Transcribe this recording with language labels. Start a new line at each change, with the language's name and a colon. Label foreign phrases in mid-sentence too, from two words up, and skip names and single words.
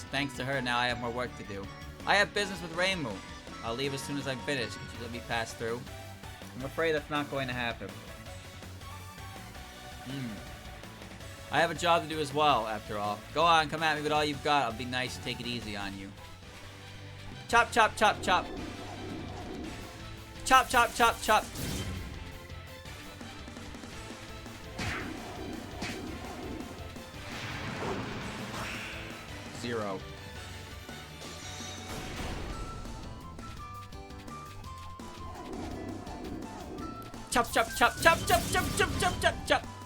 English: Thanks to her, now I have more work to do. I have business with Reimu. I'll leave as soon as I'm finished. Could you let me pass through? I'm afraid that's not going to happen. I have a job to do as well, after all. Go on, come at me with all you've got. I'll be nice and take it easy on you. Chop, chop, chop, chop. Chop, chop, chop, chop. Zero. Chop, chop, chop, chop, chop, chop, chop, chop, chop, chop.